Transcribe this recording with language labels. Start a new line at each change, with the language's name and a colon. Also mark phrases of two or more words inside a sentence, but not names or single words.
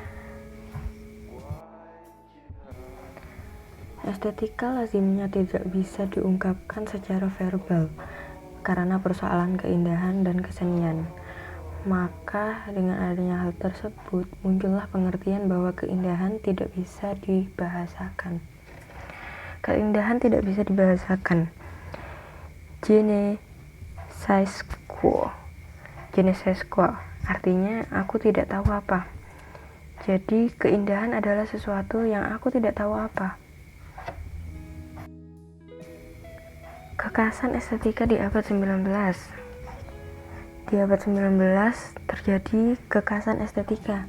Indonesian: Estetika lazimnya tidak bisa diungkapkan secara verbal karena persoalan keindahan dan kesenian. Maka dengan adanya hal tersebut, muncullah pengertian bahwa keindahan tidak bisa dibahasakan. Keindahan tidak bisa dibahasakan.
French: Je ne sais quoi. Je ne sais quoi
Indonesian: artinya aku tidak tahu apa. Jadi keindahan adalah sesuatu yang aku tidak tahu apa. Kekhasan estetika di abad 19. Di abad 19 terjadi kekhasan estetika.